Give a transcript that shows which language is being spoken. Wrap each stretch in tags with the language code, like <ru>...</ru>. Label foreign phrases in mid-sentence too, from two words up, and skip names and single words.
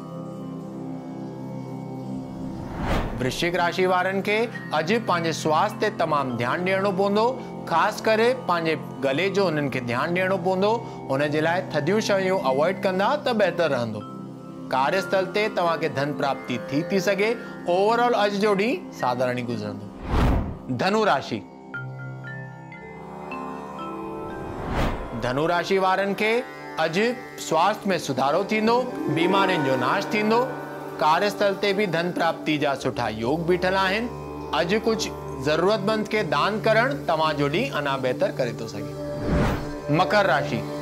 <sd>वृश्चिक राशि वारनि खे अॼु पंहिंजे स्वास्थ्य ते तमामु ध्यानु ॾियणो पवंदो। ख़ासि करे पंहिंजे गले जो उन्हनि खे ध्यानु ॾियणो पवंदो। हुन जे लाइ थधियूं शयूं अवॉइड कंदा त बहितर रहंदो। कार्यस्थल ते तव्हांखे धन प्राप्ति थी सघे। ओवरऑल अॼु जो ॾींहुं साधारण ई गुज़रंदो। धनु राशि। धनु राशि वारनि खे अॼु स्वास्थ्य में सुधारो थींदो। बीमारियुनि जो नाश थींदो। कार्यस्थल ते भी धन प्राप्ति जा सुठा योग बीठल आहिनि। अॼु कुछ ज़रूरतमंद के दान करण तव्हांजो ॾींहुं अञा बहितर करे थो सघे। मकर राशि।</sd>